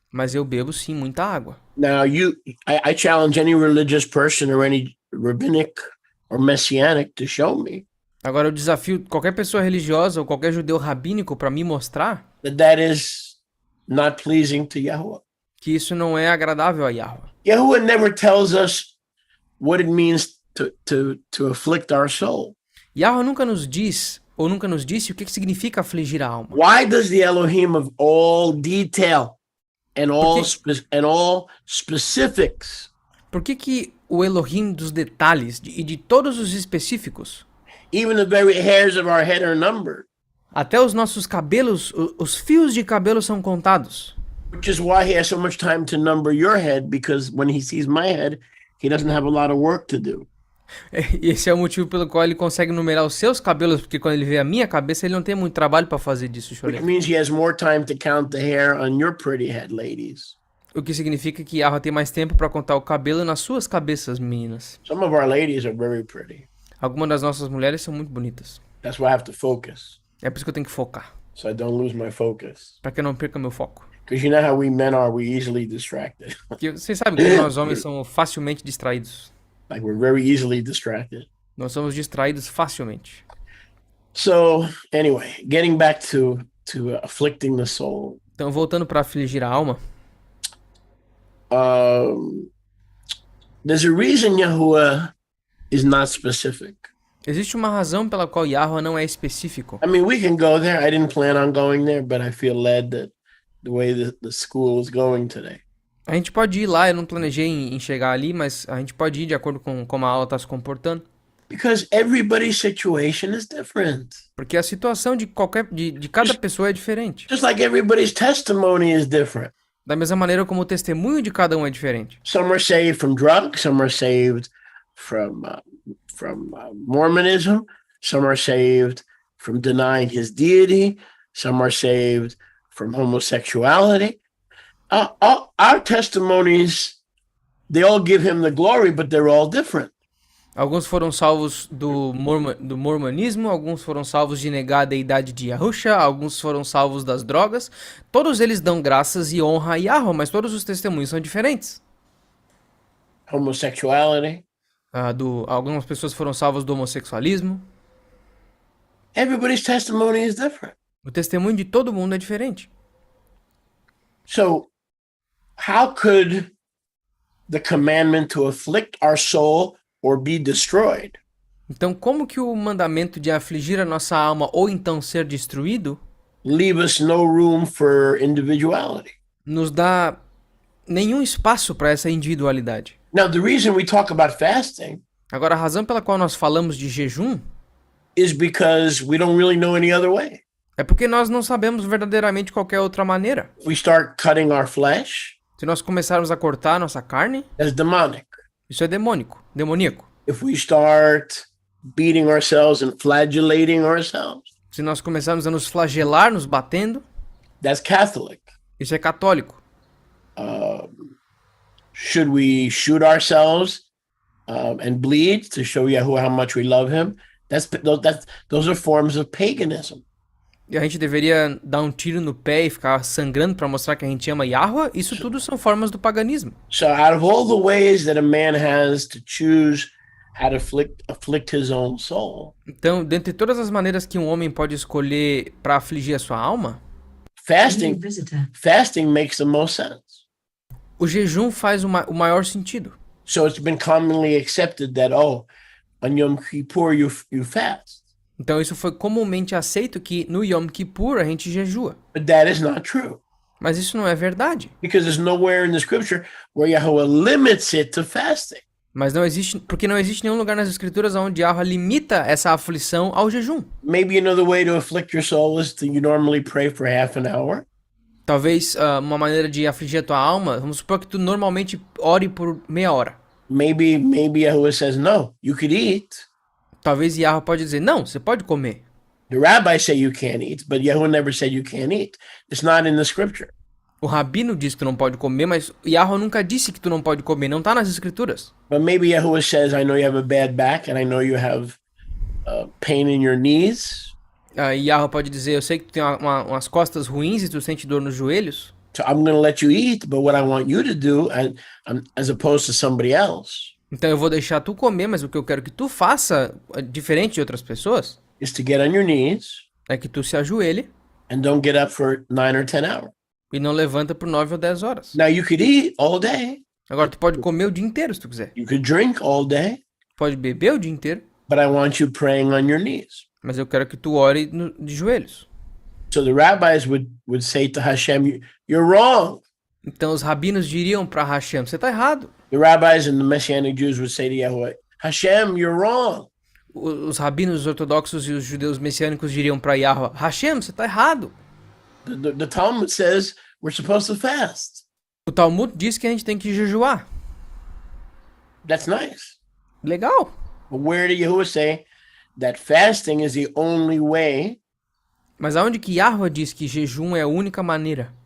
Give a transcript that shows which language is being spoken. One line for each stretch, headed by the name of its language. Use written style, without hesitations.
Portuguese: mas eu bebo sim muita água.
English: Now I challenge any religious person or any rabbinic or messianic to show me
Portuguese: Agora eu desafio qualquer pessoa religiosa ou qualquer judeu rabínico para me mostrar
English: that is not pleasing to Yahuwah.
Portuguese: que isso não é agradável a Yahweh.
English: Yahuwah never tells us what it means to afflict our soul.
Portuguese: Yahweh nunca nos diz ou nunca nos disse o que significa afligir a alma.
English: Why does the Elohim of all detail and all specifics,
Portuguese: Por que o Elohim dos detalhes e de todos os específicos,
English: even the very hairs of our head are numbered?
Portuguese: até os nossos cabelos, os fios de cabelo são contados?
English: Which is why he has so much time to number your head, because when he sees my head, he doesn't have a lot of work to do.
Portuguese: E esse é o motivo pelo qual ele consegue numerar os seus cabelos, porque quando ele vê a minha cabeça, ele não tem muito trabalho para fazer disso,
English: Which Cholê. means he has more time to count the hair on your pretty head, ladies.
Portuguese: O que significa que Yahweh tem mais tempo para contar o cabelo nas suas cabeças, meninas.
English: Some of our ladies are very pretty.
Portuguese: Algumas das nossas mulheres são muito bonitas.
English: That's why I have to focus,
Portuguese: É por isso que eu tenho que focar,
English: so I don't lose my focus.
Portuguese: para que eu não perca meu foco.
English: Because you know how we men are, we easily distracted.
Portuguese: Porque vocês sabem que nós homens somos facilmente distraídos.
English: Like we're very easily distracted.
Portuguese: Nós somos distraídos facilmente.
English: So anyway, getting back to to afflicting the soul.
Portuguese: Então, voltando para afligir a alma,
English: There's a reason Yahuwah is not specific.
Portuguese: existe uma razão pela qual Yahweh não é específico.
English: I mean, we can go there. I didn't plan on going there, but I feel led that the way the school is going today.
Portuguese: A gente pode ir lá, eu não planejei em chegar ali, mas a gente pode ir de acordo com como a aula está se comportando.
English: Because everybody's situation is different.
Portuguese: Porque a situação de cada pessoa é diferente.
English: Just like everybody's testimony is different.
Portuguese: Da mesma maneira como o testemunho de cada um é diferente.
English: Some are saved from drugs, some are saved from Mormonism, some are saved from denying his deity, some are saved from homosexuality. Our testimonies, they all give him the glory, but they're all different.
Portuguese: Alguns foram salvos do mormonismo, alguns foram salvos de negar a deidade de Yahusha, alguns foram salvos das drogas. Todos eles dão graças e honra a Yahweh, mas todos os testemunhos são diferentes.
English: Homosexuality.
Portuguese: Algumas pessoas foram salvas do homossexualismo.
English: Everybody's testimony is different.
Portuguese: O testemunho de todo mundo é diferente.
English: So, how could the commandment to afflict our soul or be destroyed
Portuguese: Então, como que o mandamento de afligir a nossa alma ou então ser destruído
English: leave us no room for individuality?
Portuguese: nos dá nenhum espaço para essa individualidade?
English: Now, the reason we talk about fasting
Portuguese: Agora, a razão pela qual nós falamos de jejum
English: is because we don't really know any other way.
Portuguese: é porque nós não sabemos verdadeiramente qualquer outra maneira.
English: If we start cutting our flesh,
Portuguese: Se nós começarmos a cortar a nossa carne,
English: that's demonic.
Portuguese: isso é demoníaco.
English: If we start beating ourselves and flagellating ourselves,
Portuguese: Se nós começarmos a nos flagelar, nos batendo,
English: that's Catholic.
Portuguese: isso é católico.
English: Should we shoot ourselves and bleed to show Yahuwah how much we love him? Those are forms of paganism.
Portuguese: E a gente deveria dar um tiro no pé e ficar sangrando para mostrar que a gente ama Yahweh? Isso tudo são formas do paganismo.
English: So out of all the ways that a man has to choose how to afflict his own soul,
Portuguese: Então, dentre todas as maneiras que um homem pode escolher para afligir a sua alma,
English: fasting makes the most sense.
Portuguese: o jejum faz o maior sentido.
English: So it's been commonly accepted that, on Yom Kippur you fast.
Portuguese: Então isso foi comumente aceito que no Yom Kippur a gente jejua.
English: But that is not true.
Portuguese: Mas isso não é verdade.
English: Because there's nowhere in the scripture where Yahweh limits it to fasting.
Portuguese: Mas porque não existe nenhum lugar nas escrituras onde Yahweh limita essa aflição ao jejum.
English: Maybe another way to afflict your soul is to you normally pray for half an hour.
Portuguese: Talvez uma maneira de afligir a tua alma, vamos supor que tu normalmente ore por meia hora.
English: Maybe Yahweh says, no, you could eat.
Portuguese: Talvez Yahweh pode dizer, não, você pode comer.
English: The rabbis say you can't eat, but Yahweh never said you can't eat. It's not in the scripture.
Portuguese: O rabino diz que tu não pode comer, mas Yahweh nunca disse que tu não pode comer, não tá nas escrituras.
English: But maybe Yahweh says, I know you have a bad back and I know you have pain in your knees.
Portuguese: E Yahweh pode dizer, eu sei que tu tem umas costas ruins e tu sente dor nos joelhos.
English: So I'm going to let you eat, but what I want you to do, as opposed to somebody else,
Portuguese: Então eu vou deixar tu comer, mas o que eu quero que tu faça, diferente de outras pessoas,
English: is to get on your knees
Portuguese: é que tu se ajoelhe
English: and don't get up for 9 or 10 hours.
Portuguese: e não levanta por 9 ou 10 horas.
English: Now you could eat all day.
Portuguese: Agora tu pode comer o dia inteiro se tu quiser.
English: You could drink all day,
Portuguese: Pode beber o dia inteiro,
English: but I want you praying on your knees.
Portuguese: mas eu quero que tu ore de joelhos.
English: So the rabbis would say to Hashem, you're wrong.
Portuguese: Então os rabinos diriam para Hashem, você tá errado.
English: The rabbis and the Messianic Jews would say to Yahweh, Hashem, you're wrong.
Portuguese: Os rabinos ortodoxos e os judeus messiânicos diriam para Yahweh, Hashem, você tá errado.
English: The Talmud says we're supposed to fast.
Portuguese: O Talmud diz que a gente tem que jejuar.
English: That's nice.
Portuguese: Legal.
English: But where did Yahuwah say that fasting is the only way
Portuguese: Mas aonde que Yahweh diz que jejum é a única maneira